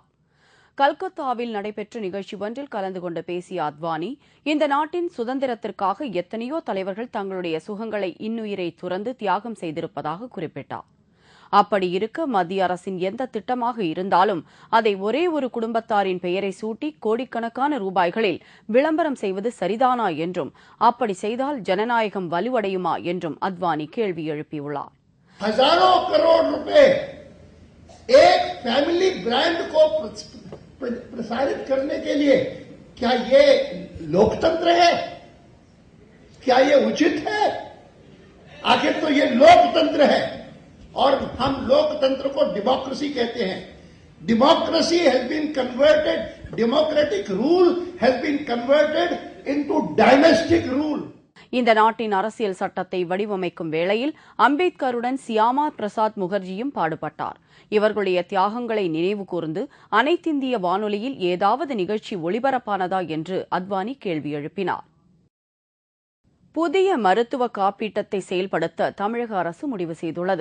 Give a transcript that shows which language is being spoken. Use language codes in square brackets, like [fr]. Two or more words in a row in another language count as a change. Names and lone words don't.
[ta] கல்கத்தாவில் நடைபெற்ற நிகழ்ச்சி ஒன்றில் கலந்து கொண்டு பேசிய அத்வானி, இந்த நாட்டின் சுதந்திரத்திற்காக எத்தனையோ தலைவர்கள் தங்களுடைய சுகங்களை இன்னுயிரை துறந்து தியாகம் செய்திருப்பதாக குறிப்பிட்டார். அப்படி இருக்க மத்திய அரசின் எந்த திட்டமாக இருந்தாலும் அதை ஒரே ஒரு குடும்பத்தாரின் பெயரை சூட்டி கோடிக்கணக்கான ரூபாய்களில் விளம்பரம் செய்வது சரிதானா என்றும், அப்படி செய்தால் ஜனநாயகம் வலுவடையுமா என்றும் அத்வானி கேள்வி எழுப்பியுள்ளார். [hi] हजारों करोड़ रुपए एक [en] family brand [hi] को प्रसारित करने के लिए क्या ये लोकतंत्र है? क्या ये उचित है? आखिर तो ये लोकतंत्र है और हम लोकतंत्र को डेमोक्रेसी कहते हैं. [en] Democracy has been converted, democratic rule has been converted into dynastic rule. [ta] இந்த நாட்டின் அரசியல் சட்டத்தை வடிவமைக்கும் வேளையில் அம்பேத்கருடன் சியாமா பிரசாத் முகர்ஜியும் பாடுபட்டார். இவர்களுடைய தியாகங்களை நினைவு கூர்ந்து அனைத்திந்திய வானொலியில் ஏதாவது நிகழ்ச்சி ஒளிபரப்பானதா என்று அத்வானி கேள்வி எழுப்பினார். புதிய மருத்துவ காப்பீட்டத்தை செயல்படுத்த தமிழக அரசு முடிவு செய்துள்ளது.